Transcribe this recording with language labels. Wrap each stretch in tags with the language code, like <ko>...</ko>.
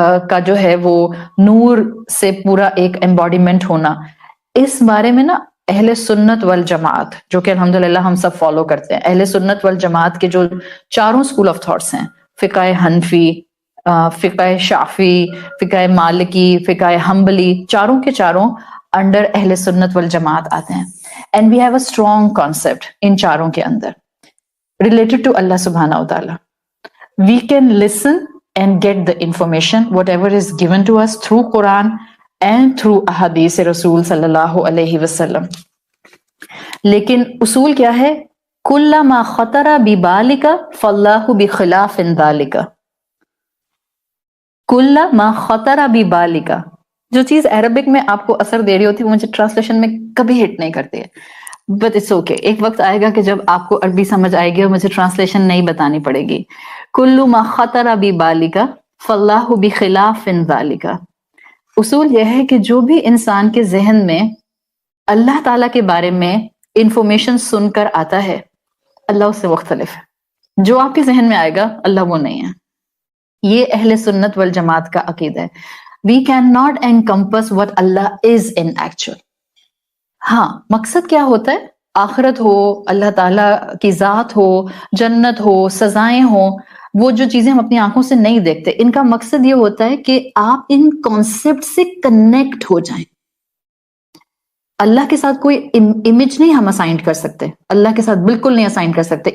<ur>کا جو ہے وہ نور سے پورا ایک ایمباڈیمنٹ ہونا، اس بارے میں نا اہل سنت والجماعت جو کہ الحمدللہ ہم سب فالو کرتے ہیں، اہل سنت والجماعت کے جو چاروں</ur> <en>school of thoughts</en> <ur>ہیں، فقہ حنفی، فقہ شافی، فقہ مالکی، فقہ حنبلی، چاروں کے چاروں انڈر اہل سنت والجماعت آتے ہیں.</ur> <en>and we have a strong concept in</en> <ur>چاروں کے اندر</ur> <en>related to Allah subhanahu wa ta'ala. We can listen and get the information whatever is given to us through Quran and through ahadith Rasul sallallahu alayhi wasallam.</en> <ur>لیکن اصول کیا ہے؟</ur> <ar>کُلَّ مَا خَطَرَ بِبَالِكَ فَاللَّهُ بِخِلَافٍ ذَلِكَ. کُلَّ مَا خَطَرَ بِبَالِكَ،</ar> <ur>جو چیز عربک میں آپ کو اثر دے رہی ہوتی ہے مجھے ٹرانسلیشن میں کبھی ہٹ نہیں کرتی ہے،</ur> <en>But it's okay.</en> <ur>ایک وقت آئے گا کہ جب آپ کو عربی سمجھ آئے گی اور مجھے ٹرانسلیشن نہیں بتانی پڑے گی.</ur> <ar>کُلُّ مَا خَطَرَ بِبَالِكَ فَاللَّهُ بِخِلَافٍ ذَلِكَ.</ar> <ur>اصول یہ ہے کہ جو بھی انسان کے ذہن میں اللہ تعالیٰ کے بارے میں انفارمیشن سن کر آتا ہے اللہ اس سے مختلف ہے. جو آپ کے ذہن میں آئے گا اللہ وہ نہیں ہے. یہ اہل سنت والجماعت کا عقیدہ ہے.</ur> <en>We cannot encompass what Allah is in actual.</en> <ur>ہاں مقصد کیا ہوتا ہے؟ آخرت ہو، اللہ تعالیٰ کی ذات ہو، جنت ہو، سزائیں ہوں، وہ جو چیزیں ہم اپنی آنکھوں سے نہیں دیکھتے، ان کا مقصد یہ ہوتا ہے کہ آپ ان کانسیپٹ سے کنیکٹ ہو جائیں. اللہ کے ساتھ کوئی امیج نہیں ہم اسائن کر سکتے، اللہ کے ساتھ بالکل نہیں اسائن کر سکتے.</ur>